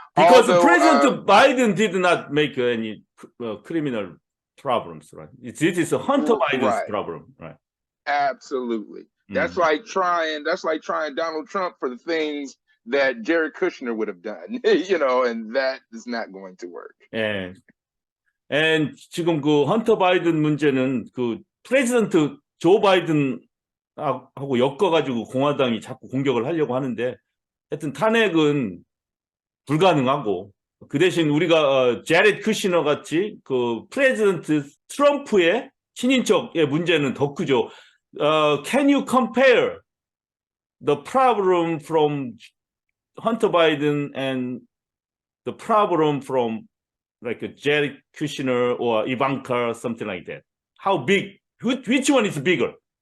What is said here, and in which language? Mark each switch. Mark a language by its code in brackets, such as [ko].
[en] Because President Biden did not make any criminal problems, right? This is Hunter Biden's Right. problem, right? Absolutely. That's like trying Donald Trump for the things that Jared Kushner would have done, you know, and that is not going to work. [ko] 예. And 지금 그 헌터 바이든 문제는 그 프레지던트 조 바이든 하고 엮어가지고 공화당이 자꾸 공격을 하려고 하는데 하여튼 탄핵은 불가능하고 그 대신 우리가 제렛 쿠시너 같이 그 프레지던트 트럼프의 친인척의 문제는 더 크죠. [en] Can you compare the problem from Hunter Biden and the problem from like Jared Kushner or Ivanka, something like that? How big? Which one is bigger?